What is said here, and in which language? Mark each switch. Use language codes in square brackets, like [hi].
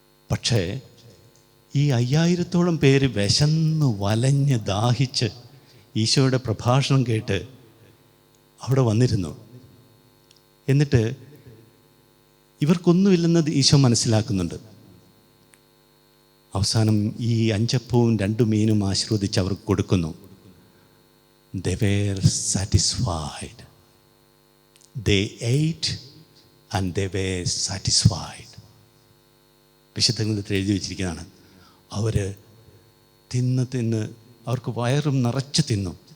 [ml] പക്ഷേ ഈ 5000-ഓളം പേര് വിശന്ന് വലഞ്ഞ് ദാഹിച്ച് ഈശോയുടെ പ്രഭാഷണം കേട്ട് അവിടെ വന്നിരുന്നു. എന്നിട്ട് ഇവർക്കൊന്നുമില്ലെന്നത് ഈശോ മനസ്സിലാക്കുന്നുണ്ട്. അവസാനം ഈ 5 അപ്പവും 2 മീനും ആശീർവദിച്ച് അവർക്ക് കൊടുക്കുന്നു. [en] They were satisfied. They ate and they were satisfied. [ml] വിശുദ്ധ ഗ്രന്ഥത്തിൽ എഴുതി വച്ചിരിക്കുന്നതാണ്. അവർ തിന്ന് അവർക്ക് വയറും നിറച്ച് തിന്നു.